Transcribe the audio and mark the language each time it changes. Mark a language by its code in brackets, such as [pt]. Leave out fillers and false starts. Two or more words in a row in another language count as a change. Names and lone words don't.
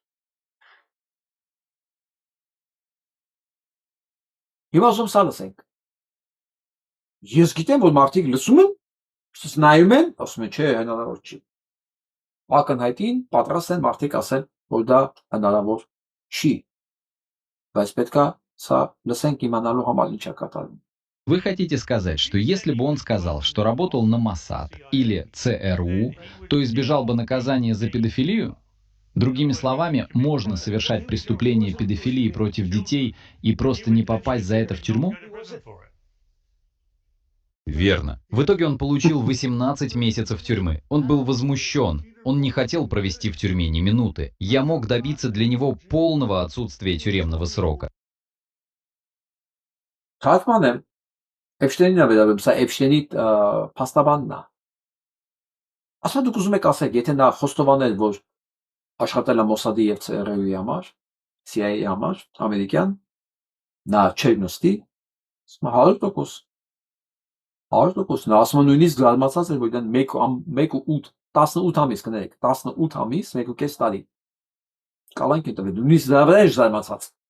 [hy] Հիմա ուզում սա լսենք։ Ես գիտեմ որ մարդիկ լսում են, նայում են, ասում են, չէ, հնարավոր չի։ Ակնհայտին պատրաստ են մարդիկ ասել, որ դա հնարավոր չի։ Բայց պետք է սա լսենք իմանալու համար ինչ է կատարվում։ [ru] Вы хотите сказать, что если бы он сказал, что работал на МОСАД или ЦРУ, то избежал бы наказания за педофилию? Другими словами, можно совершать преступление педофилии против детей и просто не попасть за это в тюрьму? Верно. В итоге он получил 18 месяцев тюрьмы. Он был возмущен. Он не хотел провести в тюрьме ни минуты. Я мог добиться для него полного отсутствия тюремного срока. [hy] Թարգման եմ Էփշտեյնին է վերաբերում, սա Էփշտեյնի փաստաբանն է։ Ասա դուք ուզում եք ասեք, եթե նա խոստովանել, որ աշխատել է Մոսադի եւ ՑՌՈ-ի համար, CIA-ի համար, ամերիկյան, նա չէր նստի, 100%։ 100% նա ասում է նույնիսկ զարմացած էր, որ դա 18 ամիս կներեք, 18 ամիս, 1.5 տարի։ Կալանք է տվել, նույնիսկ դրա վրա էր զարմացած։